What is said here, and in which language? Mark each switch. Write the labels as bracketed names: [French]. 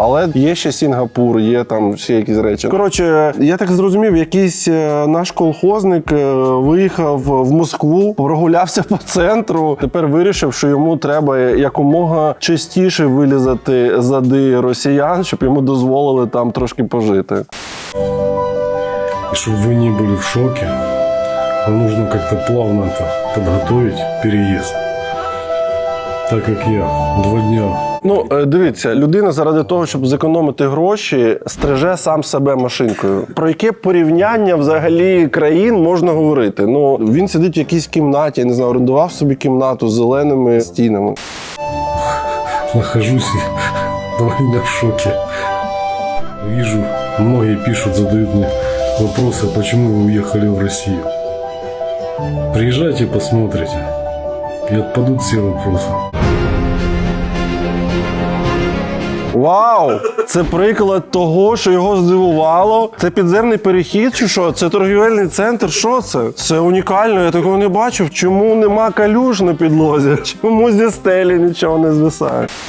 [Ukrainian] Але є ще Сінгапур, є там ще якісь речі. Коротше, я так зрозумів, якийсь наш колхозник виїхав в Москву, прогулявся по центру, тепер вирішив, що йому треба якомога частіше вилізати зади росіян, щоб йому дозволили там трошки пожити. [Russian] И чтобы вы не были в шоке, вам нужно как-то плавно это подготовить, переезд. Так как я 2 дня. [Ukrainian] Ну, дивіться, людина заради того, щоб зекономити гроші, стриже сам себе машинкою. Про яке порівняння взагалі країн можна говорити? Ну, він сидить в якійсь кімнаті, я не знаю, орендував собі кімнату з зеленими стінами. [Russian] Нахожусь 2 дня в шоке. Вижу, многие пишут, задают мне вопросы, почему вы уехали в Россию. Приезжайте, посмотрите, и отпадут все вопросы. Вау! [Ukrainian] Це приклад того, що його здивувало. Це підземний перехід чи що? Це торгівельний центр? Що це? Це унікально, я такого не бачив. Чому нема калюж на підлозі? Чому зі стелі нічого не звисає?